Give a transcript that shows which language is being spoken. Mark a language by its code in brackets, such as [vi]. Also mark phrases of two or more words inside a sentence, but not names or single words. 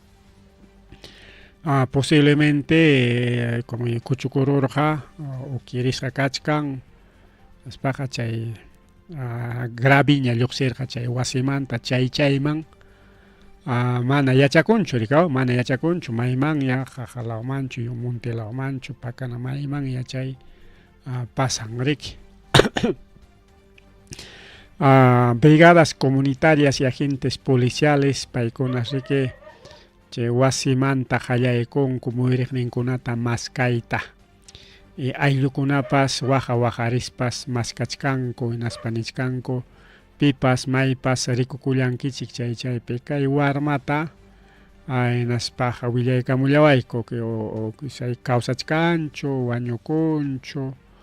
[es] posiblemente como [qu] kuchukururqa o quirisqa kachkan aspaqa chay graviña lluqsirqa chay wasimanta chayman mana yachakunchu rikaw, mana yachakunchu maymanya qajalawmanchu montelawmanchu pakana maymanya chay pasan riki. [es] Brigadas comunitarias y agentes policiales [qu] paykunas riki chay wasimanta qallaykunku muyriqninkunata maskayta ayllukunapas wajarispas maskachkanku hinaspa nichkanku pipas maypas rikukullankichik chaypi kay warmata hinaspaqa willaykamulawayku [es] que o [qu] kawsachkanchu wañukunchu